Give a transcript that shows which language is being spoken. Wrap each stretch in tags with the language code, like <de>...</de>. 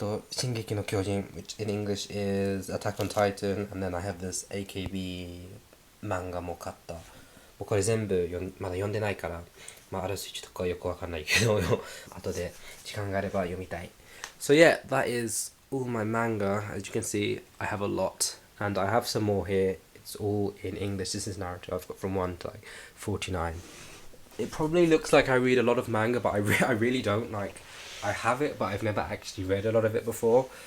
<en>進撃の巨人 which in English is Attack on Titan, and then I have this AKB</en> <ja>漫画も買った。これ全部まだ読んでないから、ある筋とかよくわかんないけど後で時間があれば読みたい。</ja> <en>So yeah, that is all my manga. As you can see, I have a lot, and I have some more here. It's all in English. This is Naruto. I've got from 1 to like 49. It probably looks like I read a lot of manga, but I really don't. I have it, but I've never actually read a lot of it before.</en>